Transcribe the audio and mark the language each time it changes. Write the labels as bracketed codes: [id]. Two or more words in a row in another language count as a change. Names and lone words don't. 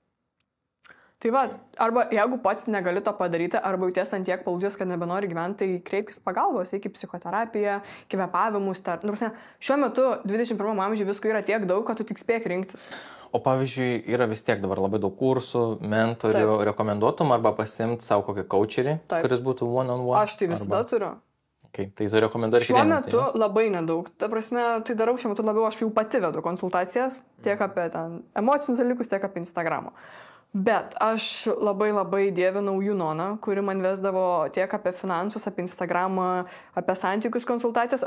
[lt] Tai va, arba jeigu pats negali to padaryti, arba jauties ant tiek palūdžias, kad nebenori gyventi, tai kreipkis pagalbos, eik į psichoterapiją, kvėpavimus. Šiuo metu 21 amžiuje visko yra tiek daug, kad tu tik spėk rinktis. O pavyzdžiui, yra vis tiek dabar labai daug kursų, mentorių, rekomenduotum arba pasimti savo kokį coacherį, kuris būtų [en] one-on-one? [lt] Aš tai visada turiu. Okay, tai tu rekomenduoji šiuo metu labai nedaug. Ta prasme, tai darau šiuo metu labiau, aš jau pati vedu konsultacijas, tiek apie emocinius dalykus, tiek apie Instagramą. Bet aš labai labai dievinau Junoną, kuri man vesdavo tiek apie finansus, apie Instagramą, apie santykius konsultacijas.